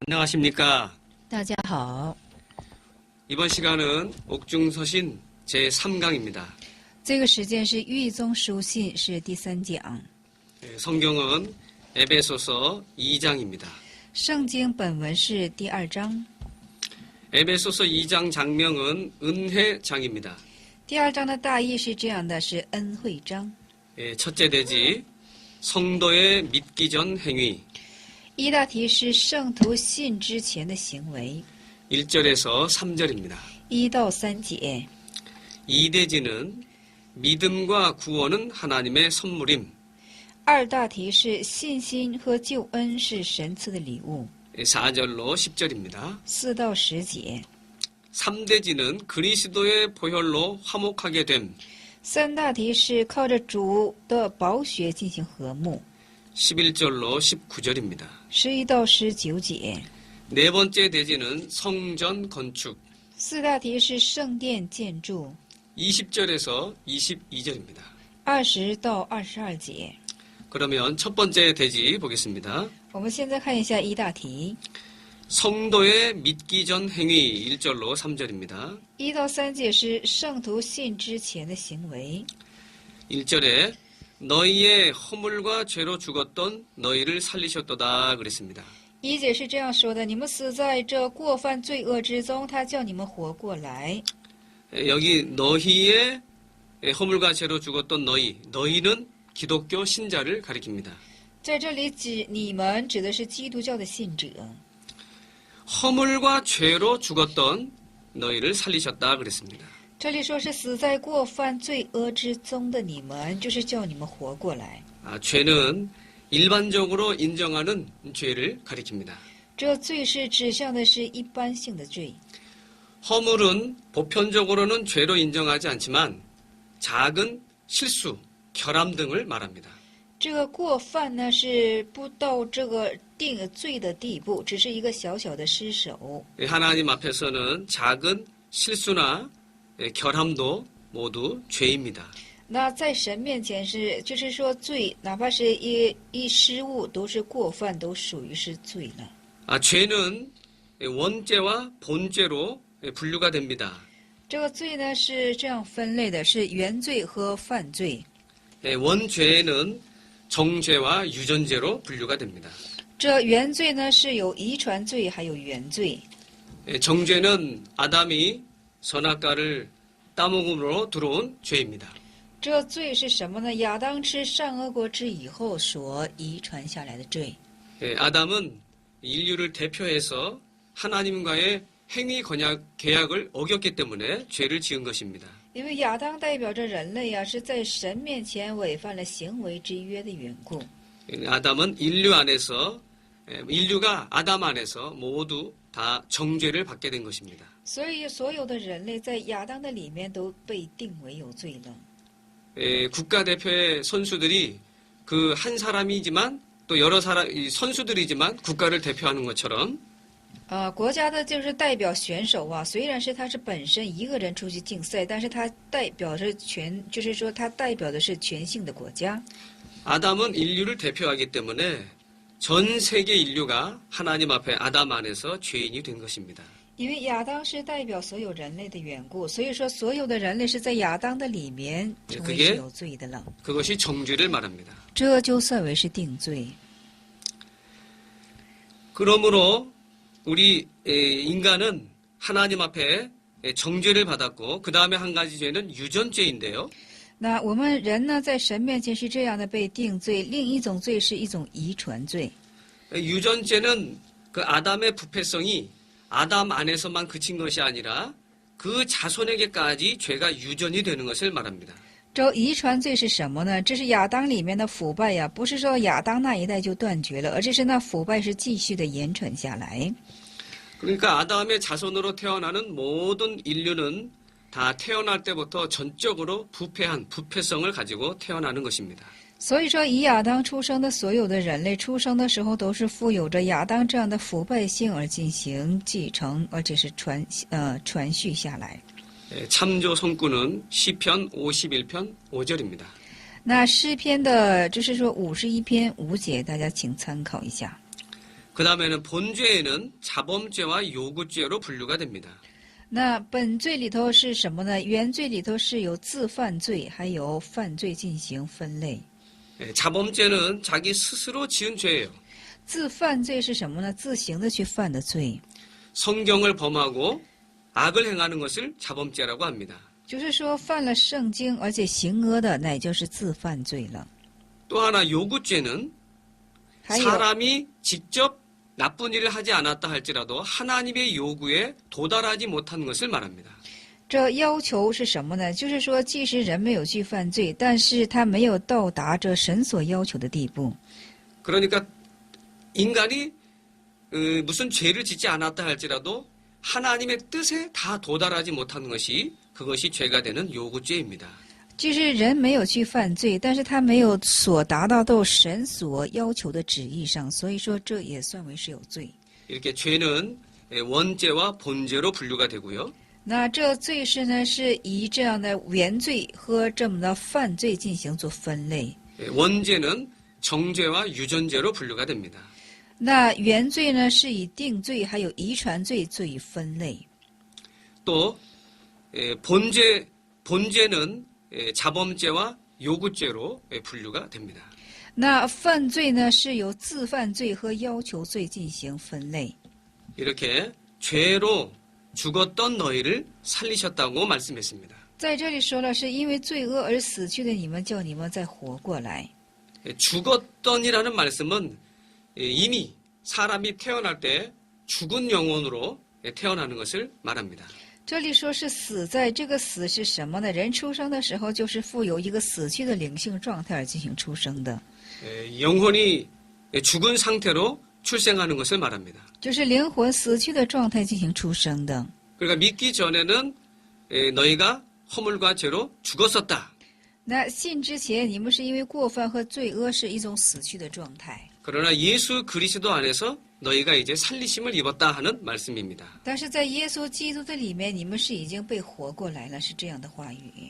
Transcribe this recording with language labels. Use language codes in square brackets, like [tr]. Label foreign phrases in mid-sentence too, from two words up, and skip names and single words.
[ko] 안녕하십니까. [zh] 大家好， [ko] 이번 시간은 옥중서신 제3강입니다. [zh] 这个时间是狱中书信，是第3讲。 [ko] 성경은 에베소서 2장입니다. [zh] 圣经本文是第2章。 [ko] 에베소서 2장 장명은 은혜장입니다. [zh] 第2章的大意是这样的，是恩惠章。 [ko] 첫째 대지 성도의 믿기 전 행위. [zh] 一大题是圣徒信之前的行为， [ko] 1절에서 3절입니다. [zh] 1 到3节。 [ko] 2대지는 믿음과 구원은 하나님의 선물임. [zh] 2 大题是信心和救恩是神赐的礼物， [ko] 4절로 10절입니다. [zh] 4 到10节。 [ko] 3대지는 그리스도의 보혈로 화목하게 됨. [zh] 3 大题是靠着主的宝血进行和睦， [ko] 11절로 19절입니다. [zh] 11 到19节。 [ko] 네 번째 대지는 성전 건축. [zh] 4 大题是圣殿建筑， [ko] 20절에서 22절입니다. [zh] 20 到22节。 [ko] 그러면 첫 번째 대지 보겠습니다. [zh] 我们现在看一下一大题， [ko] 성도의 믿기 전 행위 1절로 3절입니다. [zh] 1 到3节是圣徒信之前的行为。 [ko] 1절에 너희의 허물과 죄로 죽었던 너희를 살리셨도다 그랬습니다. [zh] 1 节是这样说的：你们死在这过犯罪恶之中，他叫你们活过来。 [ko] 여기 너희의 허물과 죄로 죽었던 너희는 기독교 신자를 가리킵니다. [zh] 在这里指你们指的是基督教的信者。 [ko] 허물과 죄로 죽었던 너희를 살리셨다 그랬습니다. [zh] 这里说是死在过犯罪恶之中的你们，就是叫你们活过来。 [ko] 죄는 일반적으로 인정하는 죄를 가리킵니다. [zh] 这罪是指向的是一般性的罪， [ko] 허물은 보편적으로는 죄로 인정하지 않지만 작은 실수, 결함 등을 말합니다. [zh] 这个过犯呢是不到这个定罪的地步，只是一个小小的失手。 [ko] 하나님 앞에서는 작은 실수나 결함도 모두 죄입니다. [zh] 那在神面前就是说罪，哪怕是一失误，都是过犯，都属于是罪了。 [ko] 죄는 원죄와 본죄로 분류가 됩니다. [zh] 这个罪呢是这样分类的，是原罪和犯罪。 [ko] 원죄는 정죄와 유전죄로 분류가 됩니다. [zh] 这原罪呢是有遗传罪，还有原罪。 [ko] 정죄는 아담이 선악과를 따먹음으로 들어온 죄입니다. [zh] 这罪是什么呢？亚当吃善恶果之以后所遗传下来的罪。 [ko] 아담은 인류를 대표해서 하나님과의 행위 계약을 어겼기 때문에 죄를 지은 것입니다. [zh] 因为亚当代表着人类啊，是在神面前违反了行为之约的缘故。 [ko] 아담은 인류가 아담 안에서 모두 다 정죄를 받게 된 것입니다. [zh] 所以所有的人类在亚当的里面都被定为有罪了。 [ko] 국가대표의 선수들이 그 한 사람이지만 또 여러 선수들이지만 국가를 대표하는 것처럼 [zh] 国家的就是代表选手啊，虽然是他是本身一个人出去竞赛，但是他代表着就是说他代表的是全性的国家。 [ko] 아담은 인류를 대표하기 때문에 전 세계 인류가 하나님 앞에 아담 안에서 죄인이 된 것입니다. [zh] 因为亚当是代表所有人类的缘故，所以说所有的人类是在亚当的里面成为是有罪的了。 [ko] 그것이 정죄를 말합니다. [zh] 这就算为是定罪。 [ko] 그러므로 우리 인간은 하나님 앞에 정죄를 받았고 그 다음에 한 가지 죄는 유전죄인데요. [zh] 那我们人呢，在神面前是这样的被定罪，另一种罪是一种遗传罪。 [ko] 유전죄는 그 아담의 부패성이 아담 안에서만 그친 것이 아니라 그 자손에게까지 죄가 유전이 되는 것을 말합니다. [zh] 这遗传罪是什么呢？这是亚当里面的腐败呀，不是说亚当那一代就断绝了，而这是那腐败是继续的延传下来。 [ko] 그러니까 아담의 자손으로 태어나는 모든 인류는 다 태어날 때부터 전적으로 부패성을 가지고 태어나는 것입니다. [zh] 所以说，以亚当出生的所有的人类，出生的时候都是富有着亚当这样的腐败性而进行继承，而且是传续下来。 [ko] 참조 성구는 시편 51편 5절입니다. [zh] 那诗篇的，就是说51篇5节，大家请参考一下。 [ko] 그 다음에는 본죄에는 자범죄와 요구죄로 분류가 됩니다. [zh] 那本罪里头是什么呢？原罪里头是有自犯罪，还有犯罪进行分类。 [ko] 자범죄는 자기 스스로 지은 죄예요. [zh] 自犯罪是什么呢？自行的去犯的罪， [ko] 성경을 범하고 악을 행하는 것을 자범죄라고 합니다. [zh] 就是说犯了圣经而且行恶的，那也就是自犯罪了。 [ko] 또 하나 요구죄는 [zh] 还有 [ko] 사람이 직접 나쁜 일을 하지 않았다 할지라도 하나님의 요구에 도달하지 못한 것을 말합니다. [zh] 这要求是什么呢？就是说，即使人没有去犯罪，但是他没有到达这神所要求的地步。 [ko] 그러니까 인간이 무슨 죄를 짓지 않았다 할지라도 하나님의 뜻에 다 도달하지 못한 것이 그것이 죄가 되는 요구죄입니다. [zh] 就是人没有去犯罪，但是他没有所达到神所要求的旨意上，所以说这也算为是有罪。 [ko] 이렇게 죄는 원죄와 본죄로 분류가 되고요. [zh] 那这罪是呢，是以这样的原罪和这么的犯罪进行做分类。 [ko] 원죄는 정죄와 유전죄로 분류가 됩니다. [zh] 那原罪呢，是以定罪还有遗传罪做以分类。 [ko] 또 본죄는 자범죄와 요구죄로 분류가 됩니다. [zh] 那犯罪呢，是由自犯罪和要求罪进行分类。 [ko] 이렇게 죄로 죽었던 너희를 살리셨다고 말씀했습니다. [zh] 在这里说了，是因为罪恶而死去的你们，叫你们再活过来。 [ko] 죽었던이라는 말씀은 이미 사람이 태어날 때 죽은 영혼으로 태어나는 것을 말합니다. [zh] 这里说是死在，这个死是什么呢？人出生的时候就是负有一个死去的灵性状态而进行出生的， [ko] 영혼이 죽은 상태로 출생하는 것을 말합니다. [zh] 就是灵魂死去的状态进行出生的。 [ko] 그러니까 믿기 전에는 너희가 허물과 죄로 죽었었다. [zh] 那信之前，你们是因为过犯和罪恶是一种死去的状态， [ko] 그러나 예수 그리스도 안에서 너희가 이제 살리심을 입었다 하는 말씀입니다. [zh] 但是在耶稣基督的里面，你们是已经被活过来了，是这样的话语。